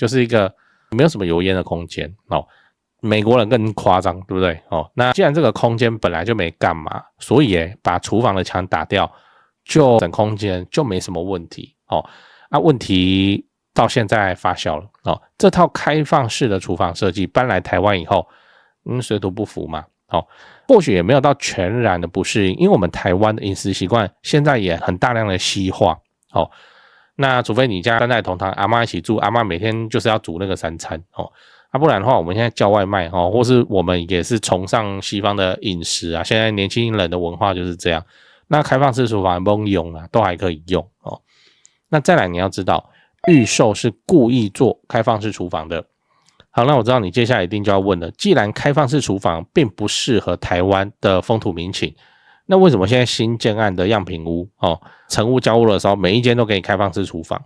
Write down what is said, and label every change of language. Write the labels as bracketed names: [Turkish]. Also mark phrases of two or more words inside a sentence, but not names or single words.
[Chinese] 就是一個沒有什麼油煙的空間美國人更誇張，對不对那既然這個空間本來就沒幹嘛，所以把廚房的牆打掉，就整空間就沒什麼問題問題到現在發酵了這套開放式的廚房設計搬來台灣以後水土不服嘛或許也沒有到全然的不適應，因為我們台灣的飲食習慣現在也很大量的西化那除非你家三代同堂，阿嬤一起住，阿嬤每天就是要煮那個三餐不然的話我們現在叫外賣或是我們也是崇尚西方的飲食现在年輕人的文化就是這樣。那開放式廚房不用都還可以用那再來你要知道，預售是故意做開放式廚房的。好，那我知道你接下來一定就要問了，既然開放式廚房並不適合台灣的風土民情，那為什麼現在新建案的樣品屋成屋交屋的時候每一間都給你開放式廚房？